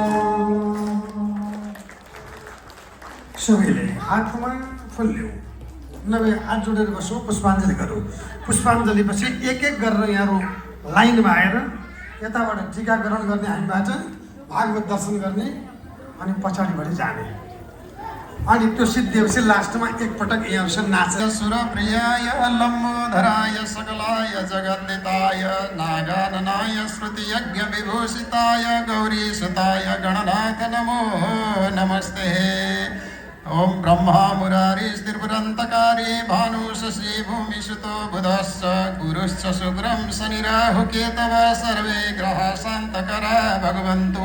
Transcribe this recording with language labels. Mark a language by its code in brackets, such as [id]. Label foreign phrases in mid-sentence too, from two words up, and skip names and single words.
[ne] सबैले हातमा फुल ल्याऊ नभए हात जोडेर बसौँ पुष्पाञ्जली गरौँ। पुष्पाञ्जली पछि एक एक गरेर यहाँहरू लाइनमा आएर यताबाट टीकाकरण गर्ने हामीबाट भागवत दर्शन गर्ने अनि पछाडिबाट जाने अनि त्यो सिद्धिएपछि लास्टमा एकपटक यहाँहरूसँग नाच [sa] सुर प्रियाय लम्बोधराय सकलाय जगन्निताय नागाननाय श्रुति यज्ञ विभूषिताय गौरी सुताय गणनाथ नमो नमस्ते। ओम ब्रह्मा मुरारी स्थिरपुरन्तकारी भानु शशि भूमिसुतो बुधश्च गुरुश्च शुक्रं शनिराहु केतव सर्वे ग्रहाः शान्तकरा भगवन्तु।